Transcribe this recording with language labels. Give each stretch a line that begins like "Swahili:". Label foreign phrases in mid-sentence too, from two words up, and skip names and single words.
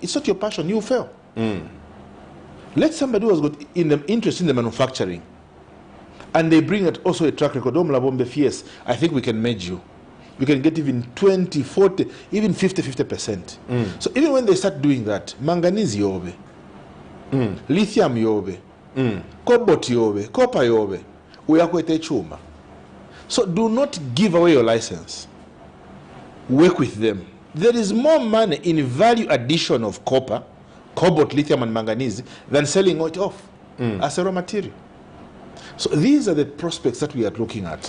English: It's not your passion, you fail. Let somebody who has got interest in the manufacturing and they bring it also a track record. I think we can merge you. You can get even 20, 40, even 50%. So even when they start doing that, manganese yobe, lithium yobe, cobalt yobe, copper yobe,
Bemba: uyakwete chuma.
English: So do not give away your license. Work with them. There is more money in value addition of copper, cobalt, lithium, and manganese than selling it off as a raw material. So these are the prospects that we are looking at.